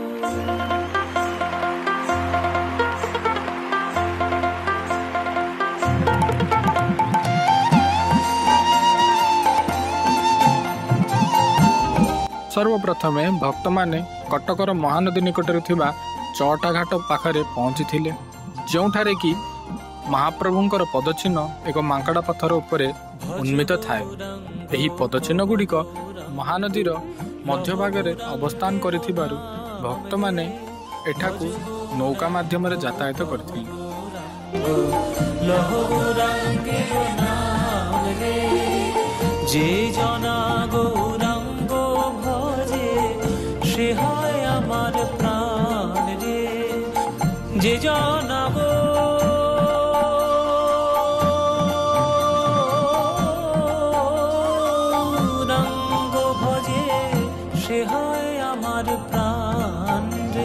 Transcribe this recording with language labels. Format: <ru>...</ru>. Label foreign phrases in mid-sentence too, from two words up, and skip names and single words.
<or>ସର୍ବପ୍ରଥମେ ଭକ୍ତ ମାନେ କଟକର ମହାନଦୀ ନିକଟରେ ଥିବା ଚୌଟା ଘାଟ ପାଖରେ ପହଞ୍ଚି ଥିଲେ, ଯୋଠାରେ କି ମହାପ୍ରଭୁଙ୍କର ପଦଚିହ୍ନ ଏକ ମାଙ୍କଡ଼ା ପଥର ଉପରେ ଉନ୍ମିତ ଥାଏ। ଏହି ପଦଚିହ୍ନ ଗୁଡ଼ିକ ମହାନଦୀର ମଧ୍ୟ ଭାଗରେ ଅବସ୍ଥାନ କରିଥିବାରୁ ଭକ୍ତ ମାନେ ଏଠାକୁ ନୌକା ମାଧ୍ୟମ ରେ ଯାତାୟାତ କରଥିଲେ।</or> <bn>যে জনা গৌরাঙ্গ ভজে সে হয় আমার প্রাণ রে, যে जना গৌরাঙ্গ ভজে সে হয় আমার প্রাণ রে।</bn>